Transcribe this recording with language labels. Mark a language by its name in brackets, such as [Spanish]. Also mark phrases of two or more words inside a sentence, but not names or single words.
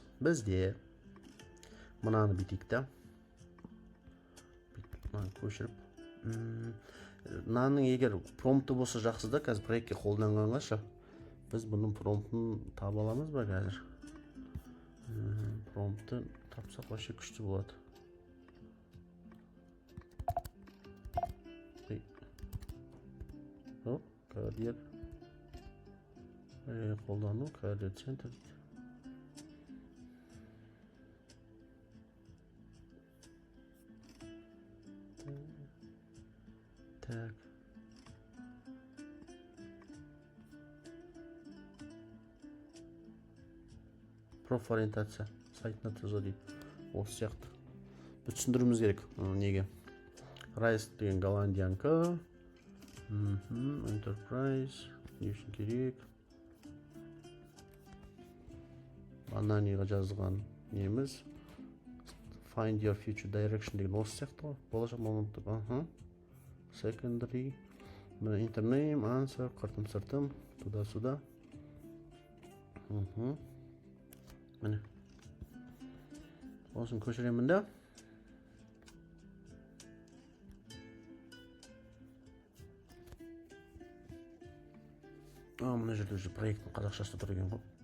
[Kazakh] Бізде мынаны бүйтейік та. Көшіріп. Мынаның егер промпты болса жақсы да, қазір проектке қолданғанғаша біз бұның промптын таба аламыз ба қазір? Промптты тапсақ вообще күшті болады. Career қолдану, [English] career center. [Kazakh] Так. Проф ориентация сайтына түзу дейді. Осы сияқты. Біз түсіндіруіміз керек. Неге? Райс деген голландиянка. Enterprise. Не үшін керек? Ананиға жазған неміз. [English] Find your future direction [Kazakh] деген осы сияқты ғой. Болашақ мамандық. [English] Secondary. Enter name, answer, [Kazakh] қыртым сыртым. Туда-суда. Міне. Осын көшіремін да. Мына жерде уже проекттің қазақшасы тұр екен ғой.